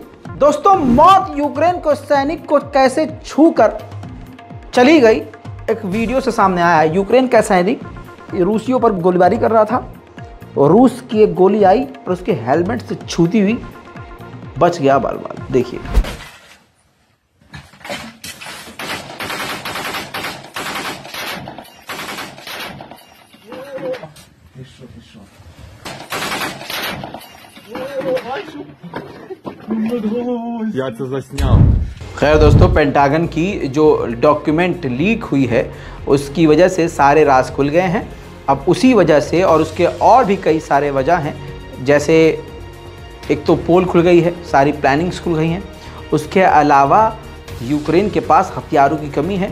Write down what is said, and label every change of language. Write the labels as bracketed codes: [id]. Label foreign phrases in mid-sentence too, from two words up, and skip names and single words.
[hi] दोस्तों मौत यूक्रेन को सैनिक को कैसे छू कर चली गई, एक वीडियो से सामने आया है। यूक्रेन का सैनिक रूसियों पर गोलीबारी कर रहा था और रूस की एक गोली आई और उसके हेलमेट से छूती हुई बच गया बाल बाल। देखिए [uk] Я це засняв। [hi] खैर दोस्तों, पेंटागन की जो डॉक्यूमेंट लीक हुई है उसकी वजह से सारे राज खुल गए हैं। अब उसी वजह से और उसके और भी कई सारे वजह हैं, जैसे एक तो पोल खुल गई है, सारी प्लानिंग्स खुल गई हैं, उसके अलावा यूक्रेन के पास हथियारों की कमी है।